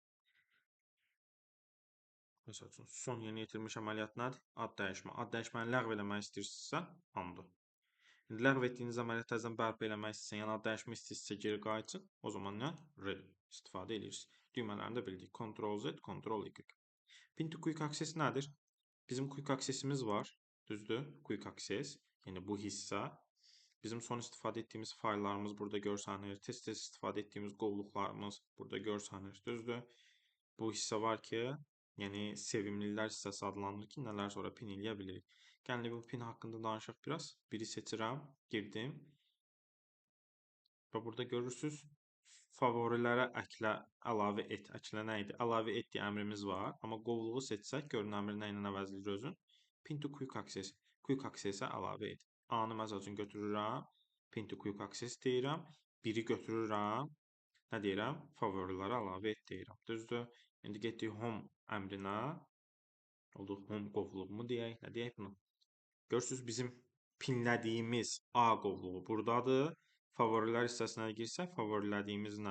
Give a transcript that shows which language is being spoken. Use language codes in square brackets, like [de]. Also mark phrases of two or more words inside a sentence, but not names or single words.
[az] Məsəl üçün, son yeni yetirmiş əməliyyat nədir? Ad dəyişmə. Ad dəyişməni ləğv eləmək istəyirsinizsə, undo. İndi ləğv etdiyiniz əməliyyat təzədən bərpa eləmək istəyirsən, yəni ad dəyişmək istəyirsinizsə geri qayıtsın. O zaman nə? Redo istifadə edirsiniz. Düymələrini də bildik. Ctrl Z, Ctrl Y. [en] Pin to quick access [az] nədir? Bizim [en] quick access'imiz [az] var. Düzdür? [en] Quick access. [az] Yəni bu hissə. Bizim son istifadə etdiyimiz fayllarımız burada görsənir. Tez-tez istifadə etdiyimiz qovluqlarımız burada görsənir. Düzdür? Bu hissə var ki, yəni sevimlilər hissəsi adlanır ki, nələr sonra pin eləyə bilirik. Gəlin bu pin haqqında danışaq biraz. Biri seçirəm, girdim. Və burada görürsüz, favorilərə əklə, əlavə et. Əklə nə idi? Əlavə et deyə əmrimiz var. Amma qovluğu seçsək, görün əmri nə ilə əvəzləyir özün? [en] Pin to quick access. Quick access-ə [az] əlavə et. A-nı məsəl üçün götürürəm. [en] Pin to quick access [az] deyirəm. Biri götürürəm. Nə deyirəm? Favorilərə əlavə et deyirəm. Düzdür? İndi getdik home əmrinə. Oldu home qovluğumu deyək. Nə deyək bunu? Görürsünüz, bizim pinlədiyimiz A qovluğu buradadır. Favorilər hissəsinə girsək, favorilədiyimiz nə?